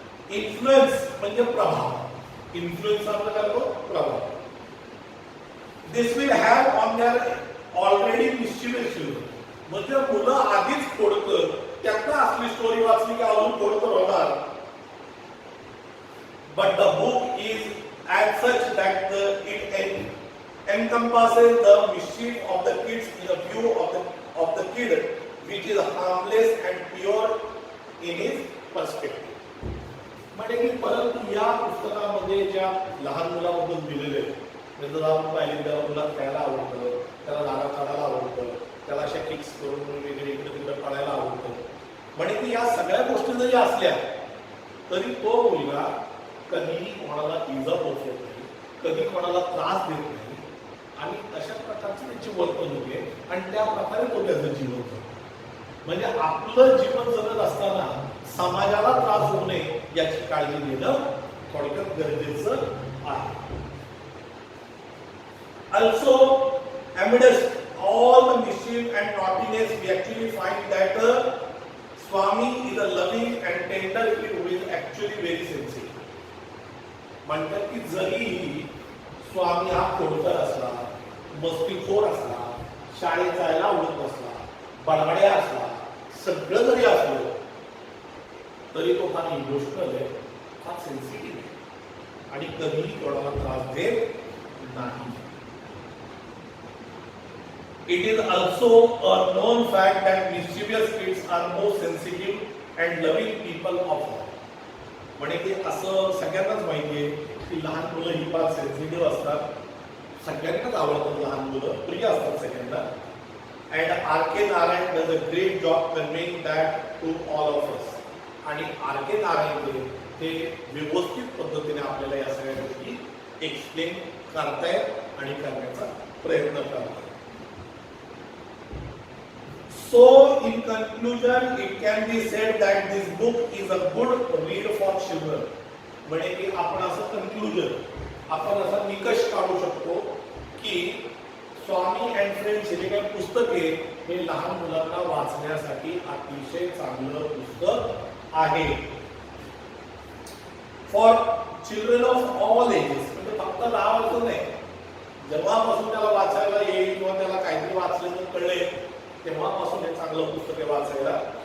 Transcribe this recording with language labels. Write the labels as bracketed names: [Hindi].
[Marathi] Influence म्हणजे प्रभाव. Influence आपलं काय होतो प्रभाव. [English] This will have on their already mischievous children. [Marathi] म्हणजे मुलं आधीच खोडकर, त्यांना असली स्टोरी वाचली की अजून खोडकर होणार. [English] But the book is as such that it encompasses the mischief of the kids in a view of the kid which is harmless and pure in his perspective. [Marathi] म्हणजे की परंतु या पुस्तकामध्ये ज्या लहान मुलाबद्दल दिलेले म्हणजे जर आपण पाहिले त्याला मुलाला खेळायला आवडतं, त्याला झाडा चढायला आवडतं, त्याला अशा किक्स करून वगैरे इकडे तिकडे पळायला आवडतं. म्हणजे की या सगळ्या गोष्टी जरी असल्या तरी तो मुलगा कधीही कोणाला इजा पोहोचवत नाही, कधी कोणाला त्रास देत नाही आणि अशा प्रकारची त्याची वर्तणूक आहे आणि त्या प्रकारे तो त्याचं जीवन जगतो. म्हणजे आपलं जीवन जगत असताना समाजाला त्रास होऊ नये याची काळजी घेणं थोडक्यात गरजेचं आहे. [English] Also, amidst all the mischief and naughtiness, we actually find that Swami is a loving and tender kid who is actually very sensitive. [Marathi] म्हणतात की जरी स्वामी हा खोडकर असला, मस्तीखोर असला, शाळेत जायला आवडत असला, बडबड्या असला, सगळं जरी असलं तरी तो फार इमोशनल आहे, फार सेन्सिटिव्ह आहे आणि कधीही कोणाला त्रास देत नाही. [English] It is also a known fact that mischievous kids are more sensitive and loving people of all. [Marathi] म्हणजे की असं सगळ्यांनाच माहिती आहे की लहान मुलं ही फार सेन्सिटिव्ह असतात, सगळ्यांनाच आवडतात लहान मुलं, प्रिय असतात सगळ्यांना. [English] And R K Narayan does a great job conveying that to all of us. [Marathi] आणि आर के नारायण हे व्यवस्थित पद्धतीने आपल्याला या सगळ्या गोष्टी एक्सप्लेन करतायत आणि करण्याचा प्रयत्न करतात. [English] So, in conclusion, it can be said that this book is a good read for children. [Marathi] म्हणजे की आपण असं कन्क्लुजन, आपण असा निकष काढू शकतो की स्वामी अँड फ्रेंड्स हे काही पुस्तक आहे हे लहान मुलांना वाचण्यासाठी अतिशय चांगलं पुस्तक आहे. [English] For children of all ages. [Marathi] म्हणजे फक्त 10 वर्ष नाही, जेव्हापासून त्याला वाचायला येईल किंवा त्याला काहीतरी वाचलं तर कळेल तेव्हापासून हे चांगलं पुस्तक आहे वाचायला.